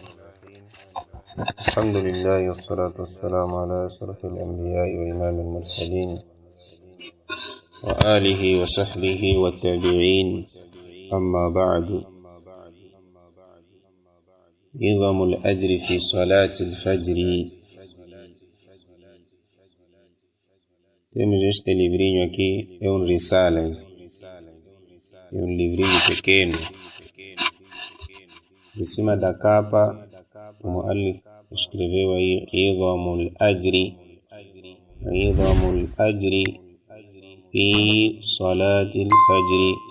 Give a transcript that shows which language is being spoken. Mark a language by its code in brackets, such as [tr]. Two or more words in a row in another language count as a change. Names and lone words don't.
[ar] الحمد لله والصلاة والسلام على أشرف الأنبياء وإمام المرسلين وآله وصحبه والتابعين. أما بعد، عظم الأجر في صلاة الفجر. [pt] Temos este livrinho aqui, é um risala, é um livrinho pequeno. De cima da capa, o muallif escreveu aí Idhamul Ajri fi Salatil Fajr.